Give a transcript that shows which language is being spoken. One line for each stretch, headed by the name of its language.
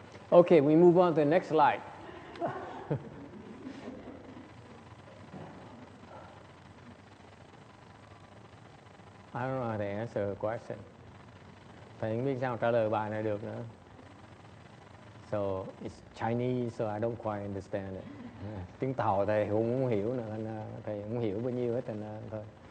English: Okay, we move on to the next slide. I don't know how to answer the question.
Vietnamese: Thầy không biết sao trả lời bài này được nữa.
English: So it's Chinese, so I don't quite understand it.
Vietnamese: Tiếng Tàu thầy cũng không hiểu nữa, thầy không hiểu bao nhiêu hết, nên thôi.